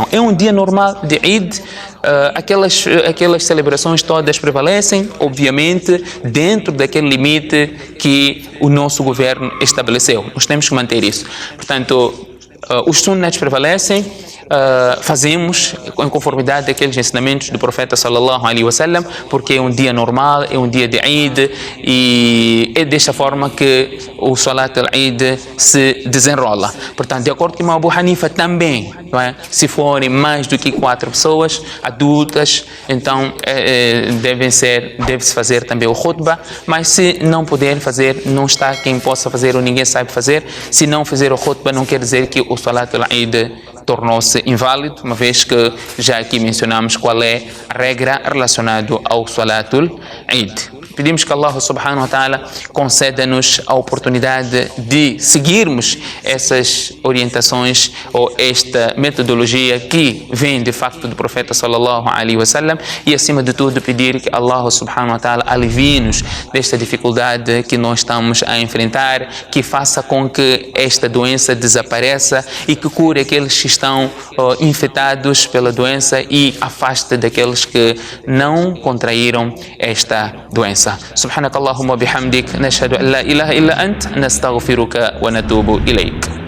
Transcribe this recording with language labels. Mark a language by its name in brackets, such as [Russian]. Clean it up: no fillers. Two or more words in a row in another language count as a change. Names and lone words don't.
[Portuguese] É um dia normal de Eid, aquelas celebrações todas prevalecem, obviamente, dentro daquele limite que o nosso governo estabeleceu. Nós temos que manter isso. Portanto, os sunnats prevalecem, fazemos em conformidade àqueles ensinamentos do profeta [Arabic] صلى الله عليه وسلم, [Portuguese] porque é um dia normal, é um dia de Eid e é desta forma que o [Arabic] صلاة العيد [Portuguese] se desenrola. Portanto, de acordo com Abu Hanifa também, não é? Se forem mais do que 4 pessoas adultas, então deve-se fazer também o khutbah, mas se não puder fazer, não está quem possa fazer ou ninguém sabe fazer, se não fizer o khutbah não quer dizer que o [Arabic] صلاة العيد [Portuguese] tornou-se inválido, uma vez que já aqui mencionamos qual é a regra relacionada ao [Arabic] صلاة العيد. [Portuguese] Pedimos que Allah [Arabic] سبحانه وتعالى [Portuguese] conceda-nos a oportunidade de seguirmos essas orientações ou esta metodologia que vem de facto do profeta [Arabic] صلى الله عليه وسلم [Portuguese] e acima de tudo pedir que Allah [Arabic] سبحانه وتعالى [Portuguese] alivie-nos desta dificuldade que nós estamos a enfrentar, que faça com que esta doença desapareça e que cure aqueles que estão infectados pela doença e afaste daqueles que não contraíram esta doença. [Arabic] سبحانك اللهم وبحمدك نشهد أن لا إله إلا أنت نستغفرك ونتوب إليك.